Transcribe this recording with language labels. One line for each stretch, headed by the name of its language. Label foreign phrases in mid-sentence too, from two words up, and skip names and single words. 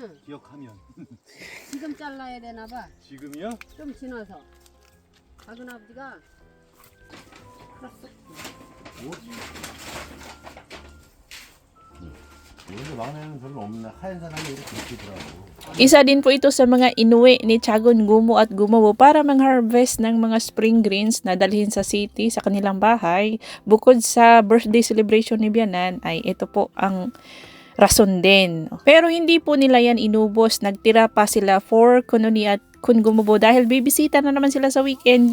Korean: 기억하면. 지금 잘라야 되나 봐. 지금이요? 좀 지나서. 작은 아버지가 뭐지? 여기 막내는 별로 없네. 하얀 사람이 이렇게 있더라고.
Filipino: Isa din po ito sa mga inuwi ni Chagon Gumo at Gumobo para mang-harvest ng mga
English: spring greens
Filipino: na dalhin sa city sa kanilang bahay. Bukod sa
English: birthday celebration
Filipino: ni Bianan ay ito po ang rason din. Pero hindi po nila yan inubos. Nagtira pa sila for Kunoni at Kun Gumobo dahil bibisita na naman sila sa weekend.